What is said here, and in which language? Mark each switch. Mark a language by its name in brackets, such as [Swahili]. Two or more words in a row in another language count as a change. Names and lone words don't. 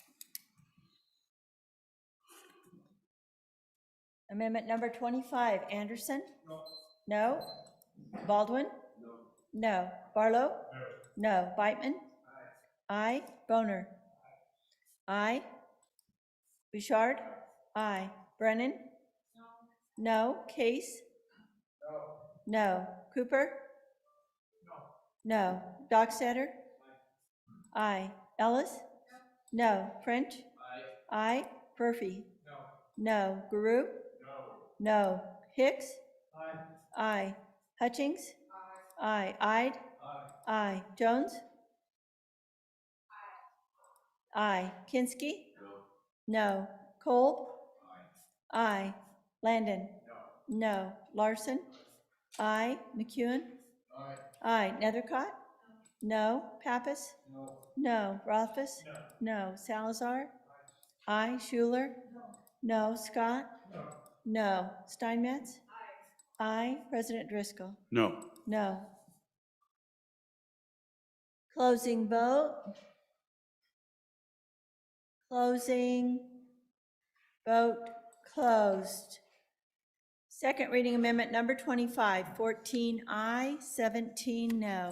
[English] Amendment number 25, Anderson? No. Baldwin? No. Barlow? No. Beitman? Aye. Boner? Aye. Bouchard? Aye. Brennan? No. Case? No. Cooper? No. Dockstader? Aye. Ellis? No. French? Aye. Murphy? No. Guru? No. Hicks? Aye. Hutchings? Aye. Ide? Aye. Jones? Aye. Kinski? No. Kolb? Aye. Landon? No. Larson? Aye. McEwen? Aye. Nethercott? No. Pappas? No. Rothfuss? No. Salazar? Aye. Schuler? No. Scott? No. Steinmetz? Aye. President Driscoll? No. No. Closing vote. Closing. Vote closed. Second reading amendment number 25, 14 aye, 17 no.